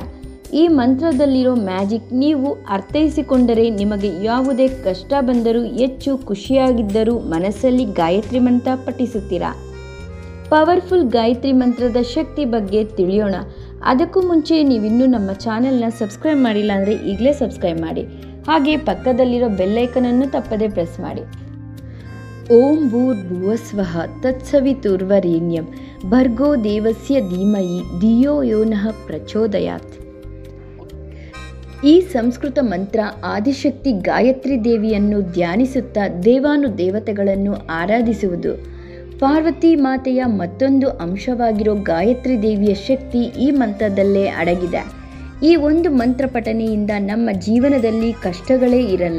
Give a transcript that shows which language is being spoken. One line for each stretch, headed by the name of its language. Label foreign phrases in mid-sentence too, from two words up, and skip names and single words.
Kannada: ಈ ಮಂತ್ರದಲ್ಲಿರೋ ಮ್ಯಾಜಿಕ್ ನೀವು ಅರ್ಥೈಸಿಕೊಂಡರೆ ನಿಮಗೆ ಯಾವುದೇ ಕಷ್ಟ ಬಂದರೂ, ಹೆಚ್ಚು ಖುಷಿಯಾಗಿದ್ದರೂ ಮನಸ್ಸಲ್ಲಿ ಗಾಯತ್ರಿ ಮಂತ್ರ ಪಠಿಸುತ್ತೀರಾ. ಪವರ್ಫುಲ್ ಗಾಯತ್ರಿ ಮಂತ್ರದ ಶಕ್ತಿ ಬಗ್ಗೆ ತಿಳಿಯೋಣ. ಅದಕ್ಕೂ ಮುಂಚೆ ನೀವಿನ್ನೂ ನಮ್ಮ ಚಾನೆಲ್ನ ಸಬ್ಸ್ಕ್ರೈಬ್ ಮಾಡಿಲ್ಲ ಅಂದರೆ ಈಗಲೇ ಸಬ್ಸ್ಕ್ರೈಬ್ ಮಾಡಿ. ಹಾಗೆ ಪಕ್ಕದಲ್ಲಿರೋ ಬೆಲ್ಲೈಕನನ್ನು ತಪ್ಪದೇ ಪ್ರೆಸ್ ಮಾಡಿ.
Sanskrit: ಓಂ ಭೂರ್ಭುವಸ್ವಃ ತತ್ಸವಿತುರ್ವರೆಣ್ಯಂ ಭರ್ಗೋ ದೇವಸ್ಯ ಧೀಮಹಿ ಧಿಯೋ ಯೋ ನಃ ಪ್ರಚೋದಯಾತ್.
Kannada: ಈ ಸಂಸ್ಕೃತ ಮಂತ್ರ ಆದಿಶಕ್ತಿ ಗಾಯತ್ರಿ ದೇವಿಯನ್ನು ಧ್ಯಾನಿಸುತ್ತಾ ದೇವಾನುದೇವತೆಗಳನ್ನು ಆರಾಧಿಸುವುದು. ಪಾರ್ವತಿ ಮಾತೆಯ ಮತ್ತೊಂದು ಅಂಶವಾಗಿರೋ ಗಾಯತ್ರಿ ದೇವಿಯ ಶಕ್ತಿ ಈ ಮಂತ್ರದಲ್ಲೇ ಅಡಗಿದೆ. ಈ ಒಂದು ಮಂತ್ರ ಪಠನೆಯಿಂದ ನಮ್ಮ ಜೀವನದಲ್ಲಿ ಕಷ್ಟಗಳೇ ಇರಲ್ಲ.